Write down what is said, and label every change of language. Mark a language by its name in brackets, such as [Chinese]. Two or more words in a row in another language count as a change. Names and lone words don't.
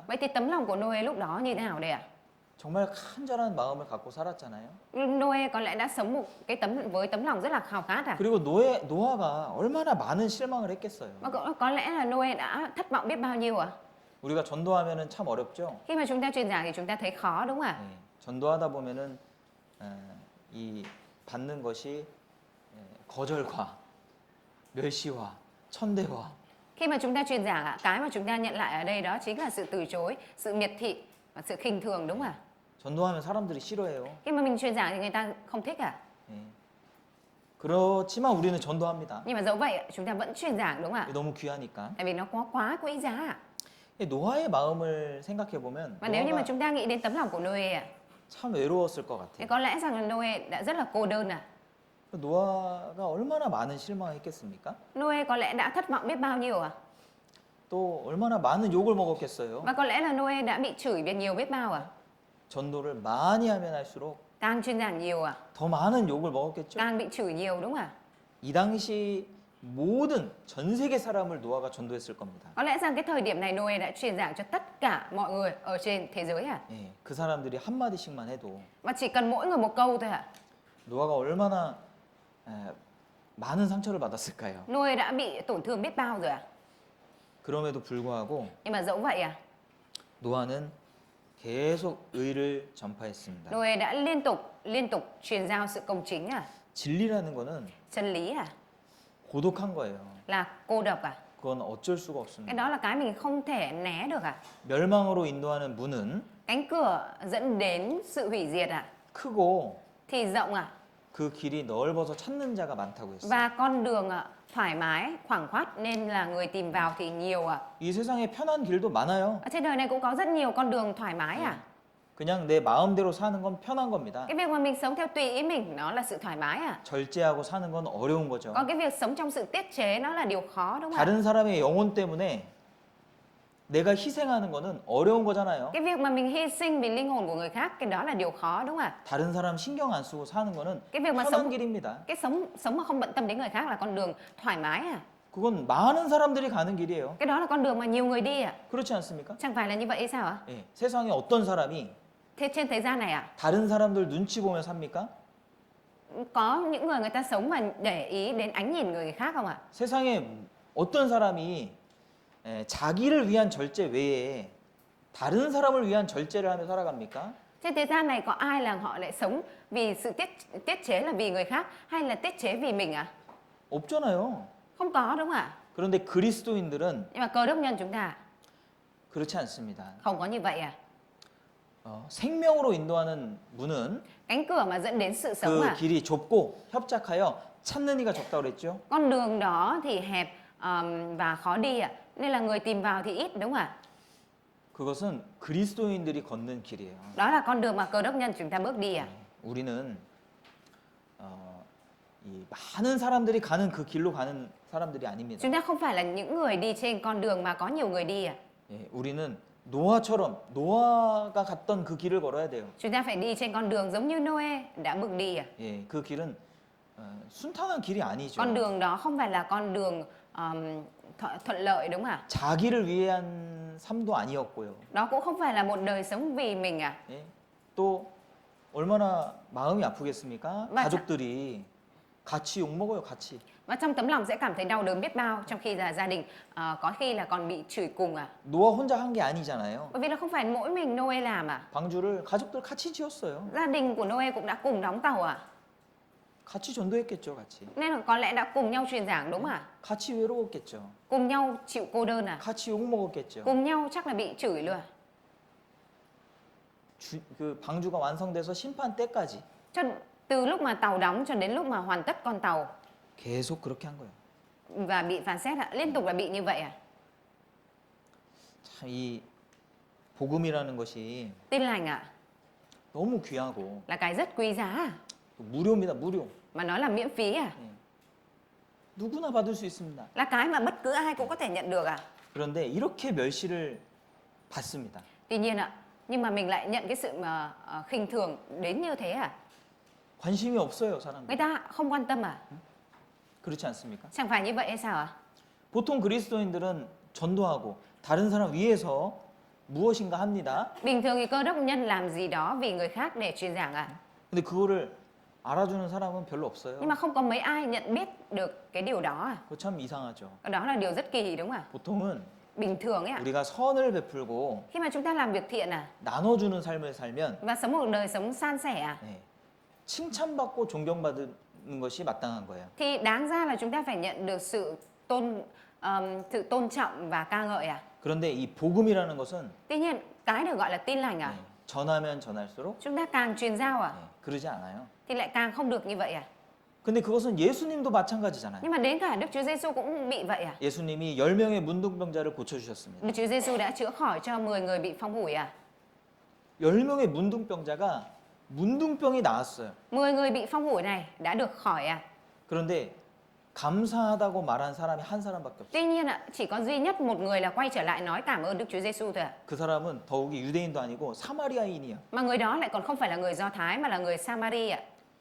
[Vietnamese] Vậy thì tấm lòng của Noe lúc đó như thế nào đây ạ? [Korean] 정말 간절한 마음을 갖고 살았잖아요. [Vietnamese] Noe có lẽ đã sống một cái với tấm lòng rất là khao khát à? [Korean] 그리고 노아가 얼마나 많은 실망을 했겠어요. [Vietnamese] Và có lẽ là Noe đã thất vọng biết bao nhiêu à? [Korean] 우리가 전도하면은 참 어렵죠. [Vietnamese] Khi mà chúng ta truyền giảng thì chúng ta thấy khó đúng không ạ? [Korean] 네, 전도하다 보면은 이 받는 것이 거절과 멸시와 천대와 [Vietnamese] Khi mà chúng ta truyền giảng ạ, cái mà chúng ta nhận lại ở đây đó chính là sự từ chối, sự miệt thị và sự khinh thường đúng không ạ? [Korean] 전도하면 사람들이 싫어해요. [Vietnamese] Khi mà mình truyền giảng thì người ta không thích à? [Korean] 네. 그렇지만 우리는 전도합니다. [Vietnamese] Nhưng mà dẫu vậy chúng ta vẫn truyền giảng đúng không ạ? [Korean] 너무 귀하니까. [Vietnamese] Tại vì nó quá quý giá ạ. [Korean] 노아의 마음을 생각해 보면 [Vietnamese] Và nếu như mà [Korean] 노아가 [Vietnamese] chúng ta nghĩ đến tấm lòng của Noe ạ, [Korean] 참 외로웠을 것 [Vietnamese] thì [Korean] 같아요. [Vietnamese] có lẽ rằng là Noe đã rất là cô đơn à? [Korean] 노아가 얼마나 많은 실망을 했겠습니까? [Vietnamese] Noe có lẽ đã thất vọng biết bao nhiêu à? [Korean] 또 얼마나 많은 욕을 먹었겠어요. [Vietnamese] Và có lẽ là Noe đã bị chửi biết nhiều biết bao à? [Korean] 전도를 많이 하면 할수록 [Vietnamese] Càng truyền giảng nhiều à? [Korean] 더 많은 욕을 먹었겠죠. [Vietnamese] Càng bị chửi nhiều đúng không ạ? [Korean] 이 당시 모든 전 세계 사람을 노아가 전도했을 겁니다. [Vietnamese] Có lẽ rằng cái thời điểm này Noe đã truyền giảng cho tất cả mọi người ở trên thế giới à? [Korean] 예, 그 사람들이 한 마디씩만 해도 [Vietnamese] Và chỉ cần mỗi người một câu thôi ạ. [Korean] 노아가 얼마나 많은 상처를 받았을까요? [Vietnamese] Noe đã bị tổn thương biết bao rồi à? [Korean] 그럼에도 불구하고 [Vietnamese] Nhưng mà dẫu vậy à? [Korean] 노아는 계속 의를 전파했습니다. [Vietnamese] Noe đã liên tục truyền giao sự công chính à? [Korean] 진리라는 거는 [Vietnamese] Chân lý à? [Korean] 고독한 거예요. [Vietnamese] Là cô độc à? [Korean] 그건 어쩔 수가 [Vietnamese] Cái [Korean] 없습니다. [Vietnamese] đó là cái mình không thể né được à? [Korean] 멸망으로 인도하는 문은 [Vietnamese] Cánh cửa dẫn đến sự hủy diệt à? [Korean] 크고 [Vietnamese] Thì rộng à? [Korean] 그 길이 넓어서 찾는 자가 많다고 했어요. [Vietnamese] Và con đường thoải mái, khoảng khoát nên là người tìm vào thì nhiều à? [Korean] 이 세상에 편한 길도 많아요. [Vietnamese] Ở trên đời này cũng có rất nhiều con đường thoải mái à? [Korean] 그냥 내 마음대로 사는 건 편한 겁니다. [Vietnamese] Cái việc mà mình sống theo tùy ý mình nó là sự thoải mái à? [Korean] 절제하고 사는 건 어려운 거죠. [Vietnamese] Còn cái việc sống trong sự tiết chế nó là điều khó đúng không ạ? [Korean] 다른 사람의 영혼 때문에 내가 희생하는 거는 어려운 거잖아요. [Vietnamese] Cái việc mà mình hy sinh vì linh hồn của người khác cái đó là điều khó đúng không ạ? [Korean] 다른 사람 신경 안 쓰고 사는 거는 [Vietnamese] Cái việc mà [Korean] 편한 [Vietnamese] sống [Korean] 길입니다. [Vietnamese] cái sống mà không bận tâm đến người khác là con đường thoải mái à? [Korean] 그건 많은 사람들이 가는 길이에요. [Vietnamese] Cái đó là con đường mà nhiều người đi à? [Korean] 그렇지 않습니까? [Vietnamese] Chẳng phải là như vậy hay sao ạ? [Korean] 예, 세상에 어떤 사람이 [Vietnamese] Thế trên thế gian này à? [Korean] 다른 사람들 눈치 보며 삽니까? [Vietnamese] Có những người ta sống mà để ý đến ánh nhìn người khác không ạ? [Korean] 세상에 어떤 사람이 자기를 위한 절제 외에 다른 사람을 위한 절제를 하며 살아갑니까? [Vietnamese] Trên thế gian này có ai là họ lại sống vì sự tiết chế là vì người khác hay là tiết chế vì mình à? [Korean] 없잖아요. [Vietnamese] Không có đúng không ạ? [Korean] 그런데 그리스도인들은 [Vietnamese] Nhưng mà cơ đốc nhân chúng ta [Korean] 그렇지 않습니다. [Vietnamese] không có như vậy à? [Korean] 생명으로 인도하는 문은 [Vietnamese] Cánh cửa mà dẫn đến sự sống [Korean] 그 [Vietnamese] à? [Korean] 길이 좁고 협착하여 찾는 이가 적다고 그랬죠. [Vietnamese] Con đường đó thì hẹp và khó đi ạ. Nên là người tìm vào thì ít đúng không ạ? [Korean] 그것은 그리스도인들이 걷는 길이에요. [Vietnamese] Đó là con đường mà cơ đốc nhân chúng ta bước đi ạ. [Korean] 우리는 이 많은 사람들이 가는 그 길로 가는 사람들이 아닙니다. [Vietnamese] Chúng ta không phải là những người đi trên con đường mà có nhiều người đi ạ. [Korean] 예, 우리는 노아처럼 노아가 갔던 그 길을 걸어야 돼요. [Vietnamese] Chúng ta phải đi trên con đường giống như Noe đã bước đi ạ. [Korean] 예, 그 길은 순탄한 길이 아니죠. [Vietnamese] Con đường đó không phải là con đường thuận lợi đúng không ạ? [Korean] 자기를 위한 삶도 아니었고요. [Vietnamese] Đó cũng không phải là một đời sống vì mình à. [Korean] 예? 또 얼마나 마음이 아프겠습니까? 맞아. 가족들이 같이 욕 먹어요, 같이. [Vietnamese] Và trong tấm lòng sẽ cảm thấy đau đớn biết bao trong khi là gia đình có khi là còn bị chửi cùng à. [Korean] 노아 혼자 한 게 아니잖아요. [Vietnamese] Bởi vì là không phải mỗi mình Noe làm à. [Korean] 방주를 가족들 같이 지었어요. [Vietnamese] Gia đình của Noe cũng đã cùng đóng tàu à. [Korean] 같이 전도했겠죠, 같이. [Vietnamese] Nên là có lẽ đã cùng nhau truyền giảng đúng không ạ? [Korean] 같이 외로웠겠죠. [Vietnamese] Cùng nhau chịu cô đơn à? [Korean] 같이 욕 먹었겠죠. [Vietnamese] Cùng nhau chắc là bị chửi luôn à? [Korean] 그 방주가 완성돼서 심판 때까지 [Vietnamese] Cho từ lúc mà tàu đóng cho đến lúc mà hoàn tất con tàu [Korean] 계속 그렇게 한 거예요. [Vietnamese] và bị phán xét ạ, liên tục là bị như vậy à? [Korean] 참 이 복음이라는 것이 [Vietnamese] Tin lành ạ, [Korean] 너무 귀하고 [Vietnamese] là cái rất quý giá à? [Korean] 무료입니다, 무료. [Vietnamese] Mà nó là miễn phí à? [Korean] 누구나 받을 수 있습니다. [Vietnamese] Là cái mà bất cứ ai cũng có thể nhận được à? [Korean] 그런데 이렇게 멸시를 받습니다. [Vietnamese] Tuy nhiên ạ, nhưng mà mình lại nhận cái sự mà khinh thường đến như thế à? [Korean] 관심이 없어요, 사람들. [Vietnamese] Người ta không quan tâm à? [Korean] 그렇지 않습니까? [Vietnamese] Chẳng phải như vậy hay sao ạ? [Korean] 보통 그리스도인들은 전도하고 다른 사람 위해서 무엇인가 합니다. [Vietnamese] Bình thường thì cơ đốc nhân làm gì đó vì người khác để truyền giảng à? [Korean] 근데 그거를 알아주는 사람은 별로 없어요. [Vietnamese] Nhưng mà không có mấy ai nhận biết được cái điều đó à? [Korean] 그거 참 이상하죠. [Vietnamese] Đó là điều rất kỳ đúng không ạ? [Korean] 보통은 [Vietnamese] Bình thường ấy ạ. [Korean] 우리가 선을 베풀고 [Vietnamese] Khi mà chúng ta làm việc thiện à [Korean] 나눠주는 삶을 살면 [Vietnamese] và sống một đời sống san sẻ à [Korean] 예, 칭찬받고 존경받는 것이 마땅한 거예요. [Vietnamese] thì đáng ra là chúng ta phải nhận được sự tôn trọng và ca ngợi à. [Korean] 그런데 이 복음이라는 것은 [Vietnamese] Tuy nhiên cái được gọi là tin lành à, [Korean] 전하면 전할수록 [Vietnamese] chúng ta càng truyền giao à [Korean] 그러지 않아요. [Vietnamese] thì lại càng không được như vậy à. [Korean] 근데 그것은 예수님도 마찬가지잖아요. [Vietnamese] Nhưng mà đến cả Đức Chúa Giêsu cũng bị vậy à. [Korean] 예수님이 10명의 문둥병자를 고쳐주셨습니다. [Vietnamese] Đức Chúa Giêsu đã chữa khỏi cho 10 người bị phong hủi à. [Korean] 10명의 문둥병자가 문둥병이 나았어요. [Vietnamese] 10 người bị phong hủi này đã được khỏi à. [Korean] 그런데 감사하다고 말한 사람이 한 사람밖에 없어요. [Vietnamese] Tuy nhiên ạ, chỉ có duy nhất một người là quay trở lại nói cảm ơn Đức Chúa Giêsu thôi ạ. [Korean] 그 사람은 더욱이 유대인도 아니고 사마리아인이야. [Vietnamese] Mà người đó lại còn không phải là người Do Thái mà là người Samari ạ.